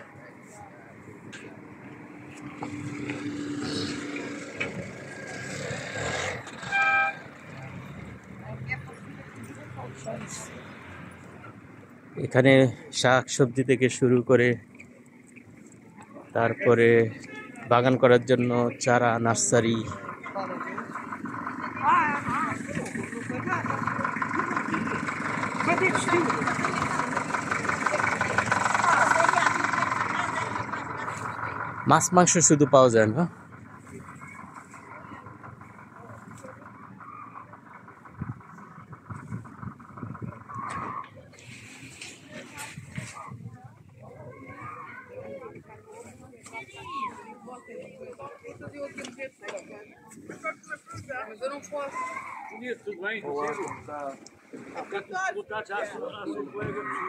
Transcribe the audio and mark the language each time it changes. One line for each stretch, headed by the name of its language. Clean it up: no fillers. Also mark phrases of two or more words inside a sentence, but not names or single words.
Bangla: এখানে শাক সবজি থেকে শুরু করে তারপরে বাগান করার জন্য চারা, নার্সারি, মাছ মাংস শুধু পাওয়া যায় না।
Portuguese: Mas eu não posso. Bonito, tudo bem? Botar já a sua colega.